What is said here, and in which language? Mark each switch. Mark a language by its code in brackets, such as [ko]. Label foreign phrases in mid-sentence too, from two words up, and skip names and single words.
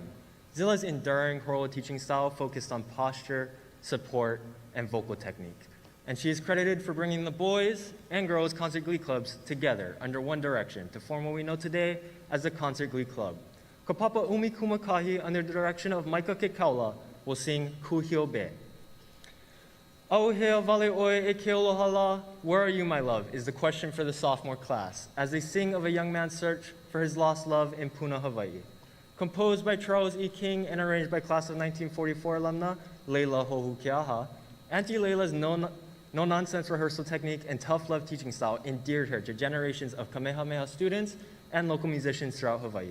[en] Zilla's enduring choral teaching style focused on posture, support, and vocal technique. And she is credited for bringing the boys and girls concert glee clubs together under one direction to form what we know today as the Concert Glee Club. Kapapa Umi Kumakahi, under the direction of Maika Kekaula, will sing Kuhio Be. [haw] Auhea vale oe e keolohala, [en] where are you, my love, is the question for the sophomore class, as they sing of a young man's search for his lost love in Puna, Hawaii. Composed by Charles E. King and arranged by class of 1944 alumna Leila Hohukeaha, Auntie Leila's no-nonsense rehearsal technique and tough love teaching style endeared her to generations of Kamehameha students and local musicians throughout Hawaii.